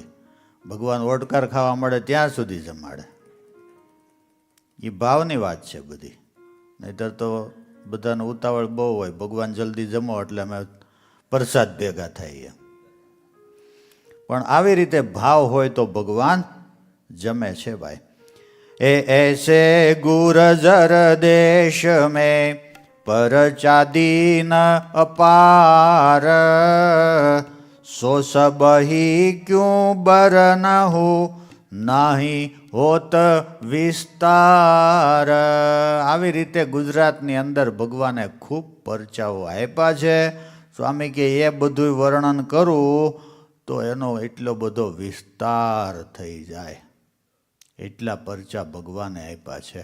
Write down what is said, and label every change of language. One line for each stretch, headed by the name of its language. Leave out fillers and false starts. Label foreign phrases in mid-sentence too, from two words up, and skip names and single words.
Gujarati: ભગવાન ઓટકાર ખાવા મળે ત્યાં સુધી જમાડે. એ ભાવની વાત છે બધી. નહીંતર તો બધાને ઉતાવળ બહુ હોય, ભગવાન જલ્દી જમો એટલે અમે પ્રસાદ ભેગા થઈએ. પણ આવી રીતે ભાવ હોય તો ભગવાન જમે છે ભાઈ.
Braj: ऐसे गुरजर देश में परचादीन अपार, सो सब ही क्यों बरनहु नहीं होत વિસ્તાર.
Gujarati: આવી રીતે ગુજરાતની અંદર ભગવાને ખૂબ પરચાઓ આપ્યા છે. સ્વામી કે એ બધું વર્ણન કરું તો એનો એટલો બધો વિસ્તાર થઈ જાય. એટલા પરચા ભગવાને આપ્યા છે.